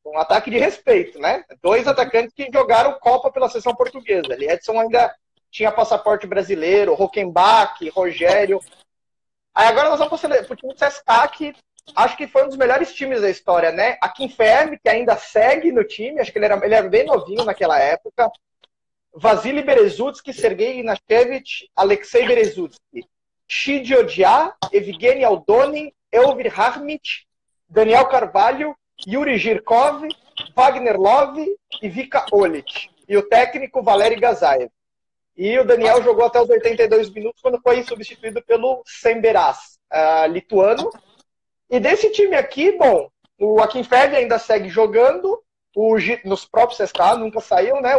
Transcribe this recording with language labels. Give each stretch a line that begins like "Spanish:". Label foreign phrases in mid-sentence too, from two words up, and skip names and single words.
Portuguese: Um ataque de respeito, né? Dois atacantes que jogaram Copa pela seleção portuguesa. Liedson ainda tinha passaporte brasileiro, Rockenbach, Rogério. Aí agora nós vamos para o time do CSKA, que acho que foi um dos melhores times da história, né? A Kim Fermi, que ainda segue no time, acho que ele era bem novinho naquela época. Vasily Berezutsky, Sergei Inashevich, Alexei Berezutsky, Shidi Odia, Evgeny Aldonin, Elvir Harmich, Daniel Carvalho, Yuri Girkov, Wagner Love e Vika Olic. E o técnico Valery Gazaev. E o Daniel jogou até os 82 minutos, quando foi substituído pelo Semberas, lituano. E desse time aqui, bom, o Akinfev ainda segue jogando, nos próprios CSKA nunca saiu, né?